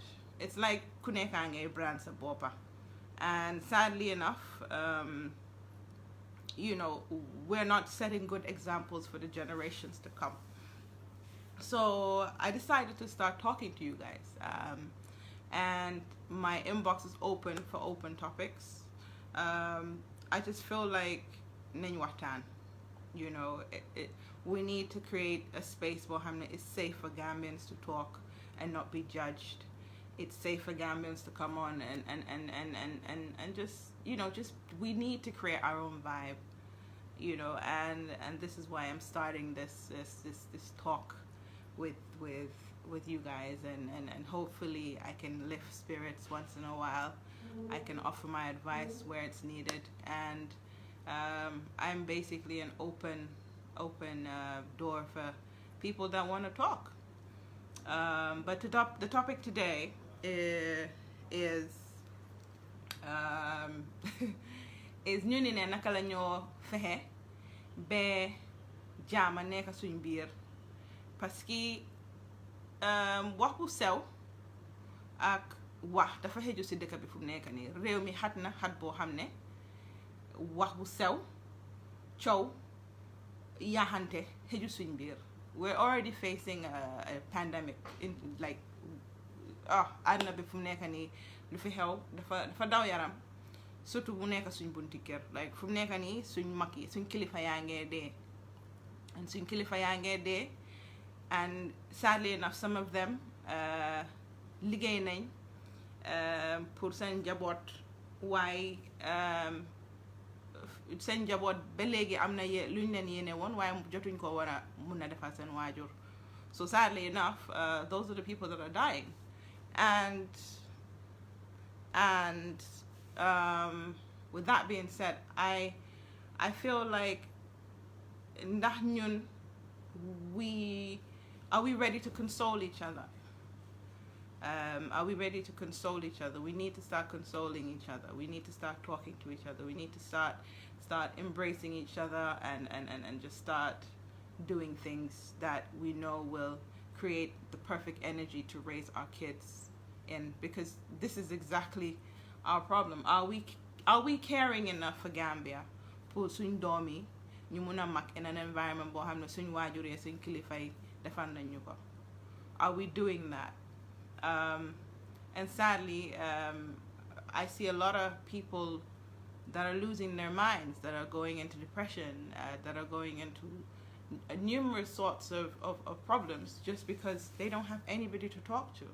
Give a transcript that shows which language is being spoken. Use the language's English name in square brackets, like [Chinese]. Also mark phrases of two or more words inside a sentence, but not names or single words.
[English] It's like [Wolof] kunekange brand sa bopa. [English] And sadly enough, we're not setting good examples for the generations to come. So I decided to start talking to you guys. And my inbox is open for open topics. I just feel like [Wolof] nañ waxtaan. [English] We need to create a space where it's safe for Gambians to talk and not be judged. It's safe for Gambians to come on and just we need to create our own vibe, and this is why I'm starting this talk with you guys, and hopefully I can lift spirits once in a while. I can offer my advice where it's needed, and I'm basically an open door for people that want to talk. But the topic today is [Wolof] ñu ne naka la ñoo fexe ba jaama nekk suñ biir, [French] parce que [Wolof] wax bu sew ak wax dafa xëju si dëkk bi fu mu nekk nii. Réew mi xat na xat boo xam ne wax bu sew coow yaxante xëju suñ biir. [English] We're already facing a pandemic in [Wolof] àdduna bi fu mu nekk nii lu fi xew dafa daw yaram, surtout bu nekk suñ bunti kër. Fu mu nekk nii suñ mag yi suñ kilifa yaa ngee dee [English] and sadly enough some of them [Wolof] liggéey nañ pour seen njaboot, waaye seen njaboot ba léegi am na luñ leen yéene woon waaye jotuñ ko war a mun a defal seen waajur. [English] So sadly enough, those are the people that are dying. And with that being said, I feel like [Wolof] ndax ñun [English] are we ready to console each other? Are we ready to console each other? We need to start consoling each other. We need to start talking to each other. We need to start embracing each other and just start doing things that we know will create the perfect energy to raise our kids in, because this is exactly our problem. Are we caring enough for Gambia pour [Wolof] suñ doom yi ñu mun a mag [English] in an environment [Wolof] boo xam ne suñ waajur yi suñ kilifa yi defal nañ ñu ko? [English] Are we doing that? And sadly, I see a lot of people that are losing their minds, that are going into depression, that are going into numerous sorts of problems just because they don't have anybody to talk to.